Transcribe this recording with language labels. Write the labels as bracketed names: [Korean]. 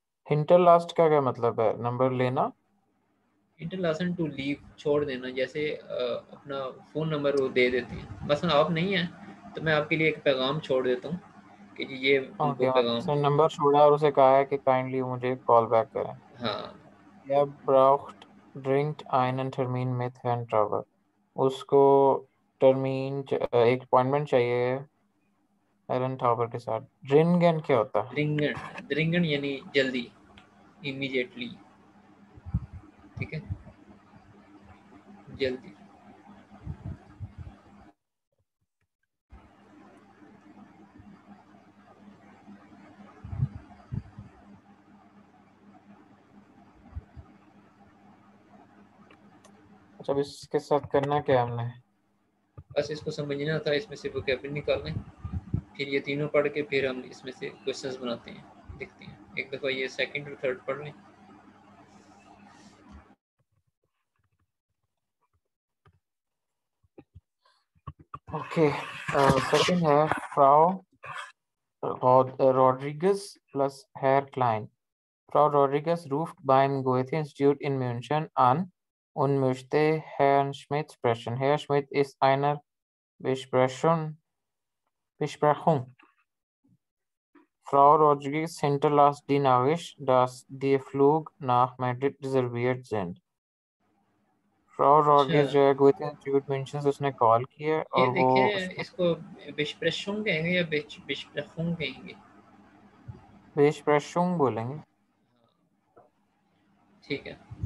[Hindi] हिंटरलास्ट का क्या मतलब है, नंबर लेना? इंटरलासन [English] to leave, [Hindi] छोड़ देना, जैसे अपना फ़ोन नंबर वो दे देते हैं, मसलन आप नहीं हैं तो मैं आपके लिए एक पैगाम छोड़ देता हूँ कि जी ये उनको ओके, मतलब पैगाम। उसने नंबर छोड़ा और उसे कहा है कि काइंडली मुझे कॉल बैक करें। हाँ, [German] Er braucht dringend einen Termin mit Herrn Trauber. [Hindi] उसको एक अपॉइंटमेंट चाहिए एरन टावर के साथ। ड्रिंगन क्या होता है? दरिंगन, दरिंगन यानी जल्दी, इमीडिएटली। ठीक है, जल्दी। अच्छा, अब इसके साथ करना क्या है हमने? बस इसको समझना था, इसमें से वोकैबुलरी निकालना है, फिर ये तीनों पढ़ के फिर हम इसमें से क्वेश्चंस बनाते हैं, देखते हैं। एक दफ़ा ये सेकंड और थर्ड पढ़ लें। ओके, सेकंड है Frau Rodriguez plus Herr Klein. [German] Frau Rodriguez ruft beim Goethe-Institut in München an und möchte Herrn Schmidt sprechen. Herr Schmidt ist einer Besprechung. Frau Rodriguez hinterlässt die Nachricht, dass die Flug nach Madrid reserviert sind. [Hindi] Frau Rodriguez जो है Goethe institute mention से उसने call की है ये और वो देखें, उसने इसको बिस्प्रेशुंग कहेंगे या बिस्प्रेशुंग कहेंगे? Besprechung बोलेंगे। ठीक है।